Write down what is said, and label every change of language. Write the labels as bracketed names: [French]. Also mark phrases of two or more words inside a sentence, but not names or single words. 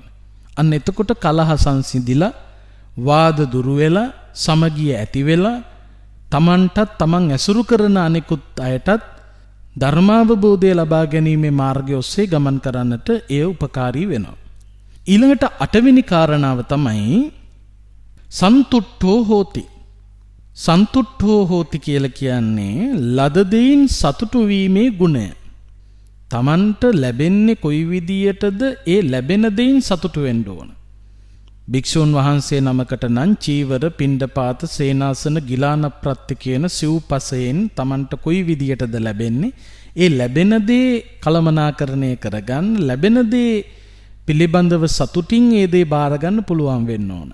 [Sinhala] අන්න එතකොට කලහ සංසිඳිලා, වාද දුරු වෙලා, සමගිය ඇති වෙලා, තමන්ටත් තමන් ඇසුරු කරන අනෙකුත් අයටත් ධර්මාවබෝධය ලබා ගැනීමේ මාර්ගය ඔස්සේ ගමන් කරන්නට එය උපකාරී වෙනවා. ඊළඟට 8 වෙනි කාරණාව තමයි [Pali] සන්තුට්ඨෝ හෝති. සන්තුට්ඨෝ හෝති [Sinhala] කියලා කියන්නේ ලද දෙයින් සතුටු වීමේ ගුණය. තමන්ට ලැබෙන්නේ කොයි විදියටද ඒ ලැබෙන දෙයින් සතුටු වෙන්න ඕන. භික්ෂුන් වහන්සේ නමකට නම් චීවර, පිණ්ඩපාත, සේනාසන, ගිලාන ප්‍රත්‍ය කියන සිව්පසයෙන් තමන්ට කොයි විදියටද ලැබෙන්නේ ඒ ලැබෙන දේ කළමනාකරණය කරගන්න, ලැබෙන දේ පිළිබඳව සතුටින් ඒ දේ බාර ගන්න පුළුවන් වෙන්න ඕන.